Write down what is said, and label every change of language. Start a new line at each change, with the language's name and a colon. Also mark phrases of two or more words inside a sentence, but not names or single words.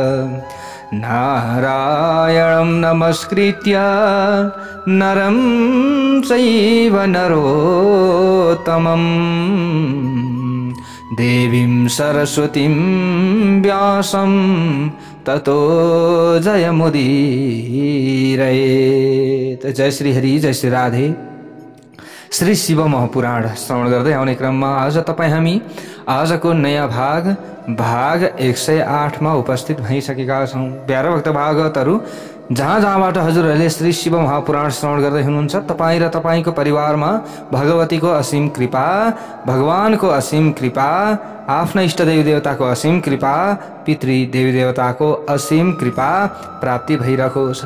Sanskrit: नारायणं नमस्कृत्य नरं चैव नरोत्तमं। देवीं सरस्वतीं व्यासं ततो जयमुदीरयेत्। जय श्री हरि, जय श्री राधे।
Nepali: श्री शिव महापुराण श्रवण गर्दै आउने क्रममा आज हामी आजको नयाँ भाग 108 मा उपस्थित भइसकेका छौं। प्यारा भक्त भागवतहरू, जहाँबाट हजुरहरूले श्री शिव महापुराण श्रवण गर्दै हुनुहुन्छ, तपाईँ र तपाईँको परिवारमा भगवतीको असीम कृपा, भगवानको असीम कृपा, आफ्ना इष्ट देवी देवताको असीम कृपा, पितृ देवी देवताको असीम कृपा प्राप्ति भइरहोस्।